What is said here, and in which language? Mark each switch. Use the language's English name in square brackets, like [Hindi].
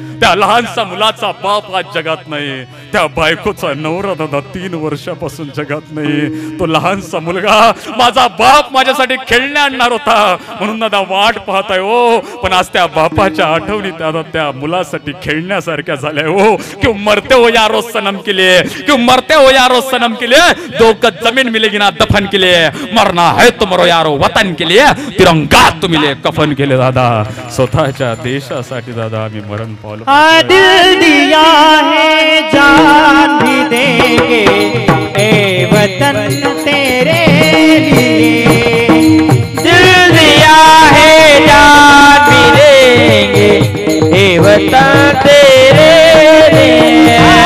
[Marathi] त्या लहानसा मुलाचा बाप आज जगात नाही. त्या बायकोचा नवरा दादा 3 वर्षापासून जगात नाही. तो लहानसा मुलगा माझा बाप माझ्यासाठी खेळणे आणणार होता म्हणून दादा वाट पाहताय हो. पण आज त्या बापाच्या आठवणी दादा त्या मुलासाठी खेळण्यासारख्या झाल्या हो. [Hindi] क्यों मरते हो यारो सनम के लिए, क्यों मरते हो यारो सनम के लिए, 2 गज जमीन मिलेगी ना दफन के लिए, मरना है तो मरो यारो वतन के लिए, तिरंगा तो मिले कफन के लिए. [Marathi] दादा स्वतःच्या देशासाठी दादा आम्ही मरण पावलो. [Hindi] दिल दिया है जान भी देंगे ए वतन तेरे लिए. दिल दिया है जान भी देंगे ए वतन तेरे लिए.